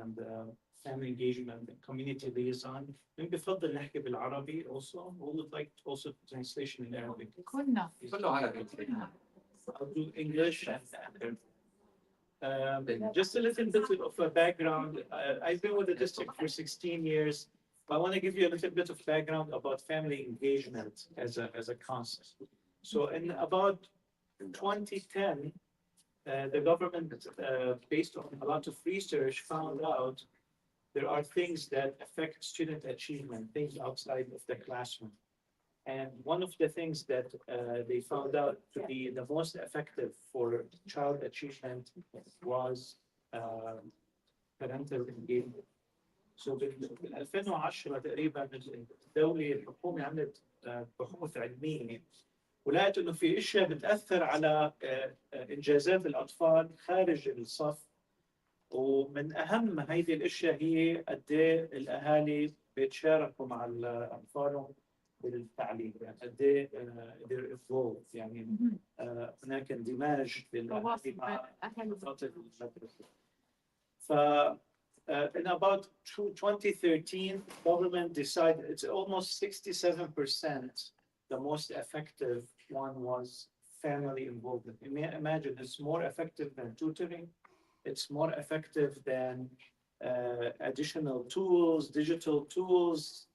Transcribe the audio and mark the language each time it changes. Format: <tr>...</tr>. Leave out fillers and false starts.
<en>I'm the family engagement and community liaison.</en> <ar>بفضل نحكي بالعربي</ar> <en>also. We would like also translation in Arabic.</en> <ar>كنا. كله عربي.</ar> <en>I'll do English and just a little bit of a background. I've been with the district for 16 years. I want to give you a little bit of background about family engagement as a concept. So in about 2010, the government, based on a lot of research, found out there are things that affect student achievement, things outside of the classroom. And one of the things that they found out to be the most effective for child achievement was parental engagement.</en> <ar>So بال 2010 تقريبا الدولة الحكومة عملت بحوث علمية ولقيت انه في اشياء بتاثر على انجازات الاطفال خارج الصف ومن اهم هذه الاشياء هي قد ايه الاهالي بيتشاركوا مع اطفالهم بالتعليم يعني قد ايه</ar> <en>they're involved</en> <ar>يعني هناك اندماج للاهالي مع فتره المدرسه. ف</ar> <en>in about 2013, government decided it's almost 67%. The most effective one was family involvement. Imagine it's more effective than tutoring. It's more effective than additional tools, digital tools.</en>